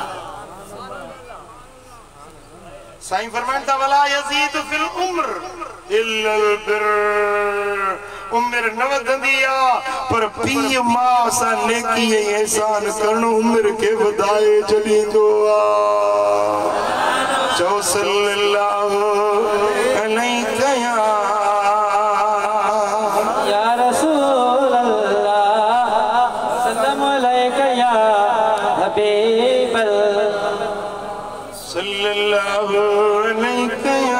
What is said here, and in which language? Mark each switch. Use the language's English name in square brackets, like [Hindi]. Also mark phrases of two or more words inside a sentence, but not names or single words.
[Sindhi] साईं फरमाइनि था [Arabic] ولا يزيد في العمر إلا البر [Sindhi] उम्र न वधंदी आ पर पी मां सा नेकी ऐं एहसान करण उम्र के वधाए छॾींदो आ चओ [Arabic] صلى الله عليه يا رسول الله سلام عليك يا حبيب صلى الله عليه